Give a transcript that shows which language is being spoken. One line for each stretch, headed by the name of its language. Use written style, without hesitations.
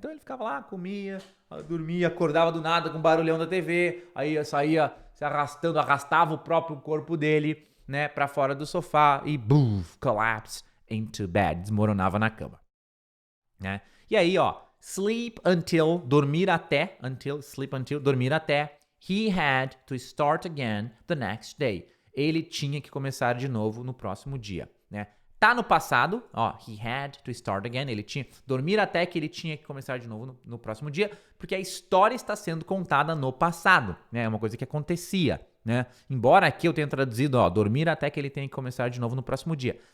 Portuguese: Então ele ficava lá, comia, dormia, acordava do nada com o barulhão da TV, aí saía se arrastando, arrastava o próprio corpo dele, né, pra fora do sofá e collapse into bed, desmoronava na cama, né?
English: E aí, ó, sleep until, dormir até, dormir até, he had to start again the next day.
Portuguese: Ele tinha que começar de novo no próximo dia, né? Tá no passado, ó, he had to start again, ele tinha, dormir até que ele tinha que começar de novo no próximo dia, porque a história está sendo contada no passado, né? É uma coisa que acontecia, né? Embora aqui eu tenha traduzido, ó, dormir até que ele tenha que começar de novo no próximo dia.